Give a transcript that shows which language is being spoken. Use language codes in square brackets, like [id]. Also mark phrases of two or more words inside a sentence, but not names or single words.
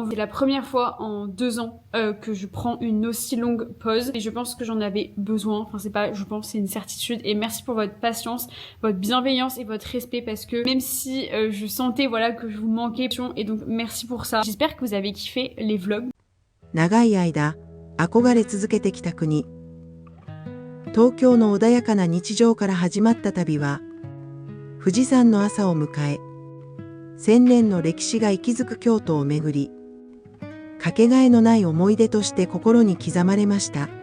[fr] C'est la première fois en 2 ans que je prends une aussi longue pause. Et je pense que j'en avais besoin. Enfin, c'est pas, je pense, c'est une certitude. Et merci pour votre patience, votre bienveillance et votre respect. Parce que même si je sentais, voilà, que je vous manquais. Et donc, merci pour ça. J'espère que vous avez kiffé les vlogs. [ja] 長い間、憧れ続けてきた国。東京の穏やかな日常から始まった旅は、富士山の朝を迎え、1000年の歴史が息づく京都を巡り、かけがえのない思い出として心に刻まれました。